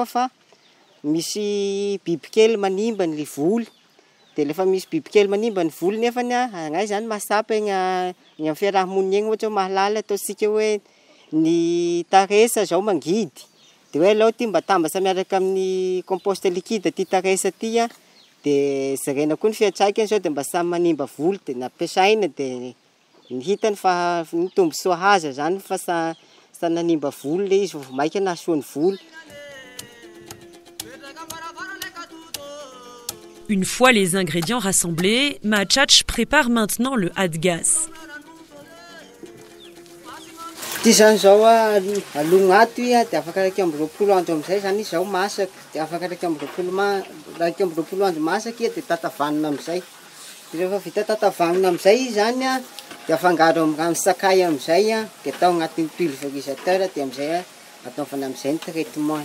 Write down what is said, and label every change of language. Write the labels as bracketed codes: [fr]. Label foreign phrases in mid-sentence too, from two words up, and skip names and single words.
[mg] fa misy bibikely manimba ny voly dia lefa misy bibikely manimba ny voly nefany agnay zany masapa igny amin'ny fiarahamonina igny ohatra mahalala ataontsika hoe ny taresa zao mangidy dia hoe aleo ty mba tambatra miaraka amin'ny [fr] compost liquide [mg] ty taresa ty dia zarena koa ny fiantraikany zao dia mba samy manimba voly dia nampiasaina dia ny hitany fa ny tombontsoa haza zany fa sa nanimba voly le izy vao maika nahasoany voly. [fr] Une fois les ingrédients rassemblés, Mahachach prépare maintenant le HADGAS. [mg] Ty zany zao alognato dia afaka raiky amby 20 andro amin'izay zany izy zao masaka dia afaka raiky amby 20 andro masaka dia tatavanina amin'izay. Rehefa vita tatavanina amin'izay izy zany dia afangaro amin'ny sakay amin'izay dia atao agnatin'ny pulvérisateur dia amin'izay ataovana amin'izay ny traitement.